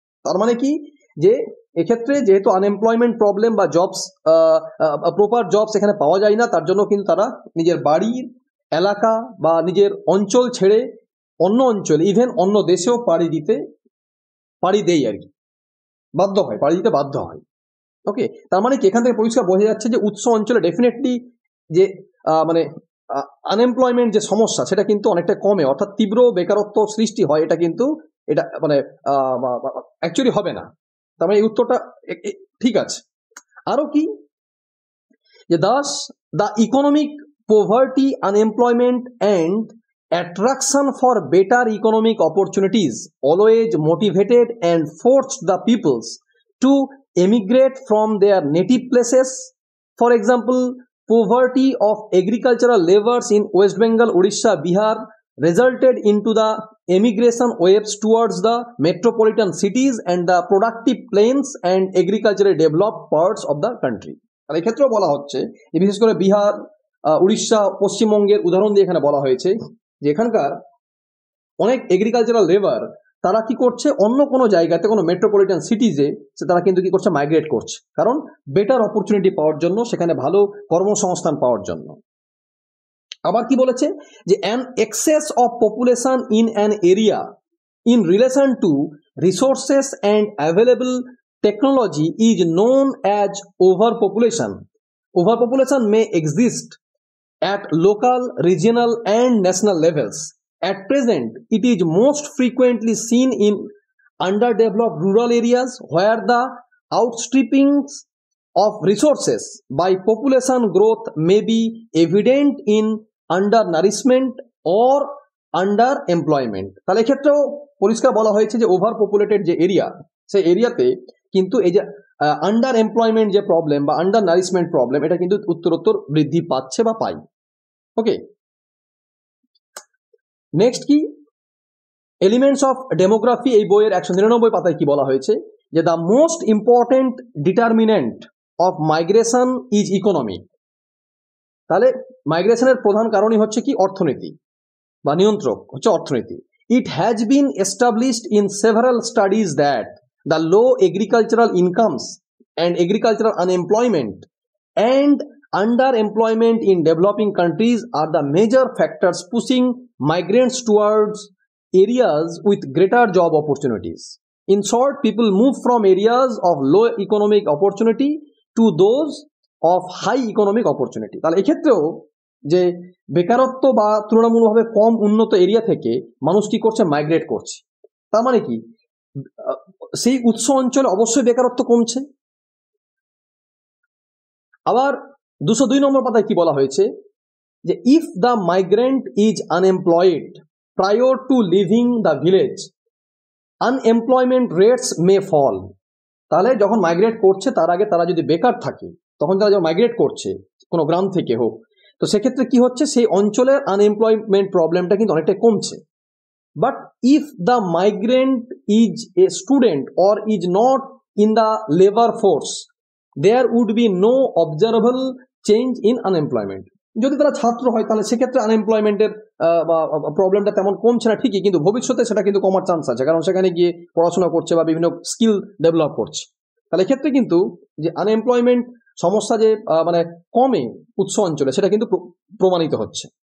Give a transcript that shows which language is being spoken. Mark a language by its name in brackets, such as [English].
[Bangla] তার মানে কি যে এক্ষেত্রে যেহেতু আনএমপ্লয়মেন্ট প্রবলেম বা জবস প্রপার জবস এখানে পাওয়া যায় না, তার জন্য কিন্তু তারা নিজের বাড়ির এলাকা বা নিজের অঞ্চল ছেড়ে অন্য অঞ্চলে ইভেন অন্য দেশেও পাড়ি দেয় আর কি, পাড়ি দিতে বাধ্য হয়। ওকে, তার মানে কি এখান থেকে পরিষ্কার বোঝা যাচ্ছে যে উৎস অঞ্চলে ডেফিনেটলি যে মানে আনএমপ্লয়মেন্ট যে সমস্যা সেটা কিন্তু অনেকটা কমে, অর্থাৎ তীব্র বেকারত্ব সৃষ্টি হয়, এটা মানে অ্যাকচুয়ালি হবে না। তার মানে এই উত্তরটা ঠিক আছে। আরো কি যে [English] Thus the economic poverty unemployment and attraction for better economic opportunities always motivated and forced the peoples to emigrate from their native places. For example, poverty of agricultural laborers in West Bengal, Odisha, Bihar resulted into the emigration waves towards the metropolitan cities and the productive plains and agriculturally developed parts of the country. [Bangla] আর এক্ষেত্রেও বলা হচ্ছে যে বিশেষ করে বিহার, উড়িষ্যা, পশ্চিমবঙ্গের উদাহরণ দিয়ে এখানে বলা হয়েছে যে এখানকার অনেক এগ্রিকালচারাল লেবার তারা কি করছে, অন্য কোনো জায়গাতে কোনো মেট্রোপলিটন সিটিজে তারা কিন্তু কি করছে, মাইগ্রেট করছে, কারণ বেটার অপরচুনিটি পাওয়ার জন্য, সেখানে ভালো কর্মসংস্থান পাওয়ার জন্য। আবার কি বলেছে যে [English] An excess of population in an area in relation to resources and available technology is known as overpopulation. Overpopulation may exist at local, regional and national levels. At present, it is most frequently seen in underdeveloped rural areas where the outstrippings of resources by population growth may be evident in undernourishment or underemployment. [Bangla] তাহলে এক্ষেত্রেও পরিষ্কার বলা হয়েছে যে over populated যে area, সেই এরিয়াতে কিন্তু এই যে আন্ডার এমপ্লয়মেন্ট যে প্রবলেম বা আন্ডার নারিশমেন্ট প্রবলেম, এটা কিন্তু উত্তরোত্তর বৃদ্ধি পাচ্ছে বা পাই। [English] okay, next কি elements of demography, [Bangla] এই বইয়ের 199 পাতায় কি বলা হয়েছে যে [English] The most important determinant of migration is economy. [Bangla] তাহলে মাইগ্রেশনের প্রধান কারণই হচ্ছে কি, অর্থনীতি বা নিয়ন্ত্রক হচ্ছে অর্থনীতি। [English] It has been established in several studies that the low agricultural incomes and agricultural unemployment and underemployment in developing countries are the major factors pushing migrants towards areas with greater job opportunities. In short, people move from areas of low economic opportunity to those of high economic opportunity. [Bangla] তাহলে এক্ষেত্রেও যে বেকারত্ব বা তুলনামূলকভাবে কম উন্নত area থেকে মানুষ কি করছে, মাইগ্রেট করছে। তার মানে কি সেই উৎস অঞ্চলে অবশ্যই বেকারত্ব কমছে। আবার 202 নম্বর পাতায় কি বলা হয়েছে যে [English] If the migrant is unemployed prior to leaving the village unemployment rates may fall. [Bangla] তাহলে যখন মাইগ্রেট করছে তার আগে তারা যদি বেকার থাকে, তখন তারা যখন মাইগ্রেট করছে কোনো গ্রাম থেকে হোক, তো সেক্ষেত্রে কি হচ্ছে, সেই অঞ্চলের আনএমপ্লয়মেন্ট প্রবলেমটা কিন্তু অনেকটাই কমছে। [English] But if the migrant is a student or is not in the labor force, there would be no observable change in unemployment. [Bangla] যদি তারা ছাত্র হয় তাহলে সেক্ষেত্রে আনএমপ্লয়মেন্টের প্রবলেমটা তেমন কমছে না ঠিকই, কিন্তু ভবিষ্যতে সেটা কিন্তু কমার চান্স আছে, কারণ সেখানে গিয়ে পড়াশোনা করছে বা বিভিন্ন স্কিল ডেভেলপ করছে। তাহলে এক্ষেত্রে কিন্তু যে আনএমপ্লয়মেন্ট সমস্যা যে মানে কমে উৎস অঞ্চলে, সেটা কিন্তু প্রমাণিত হচ্ছে।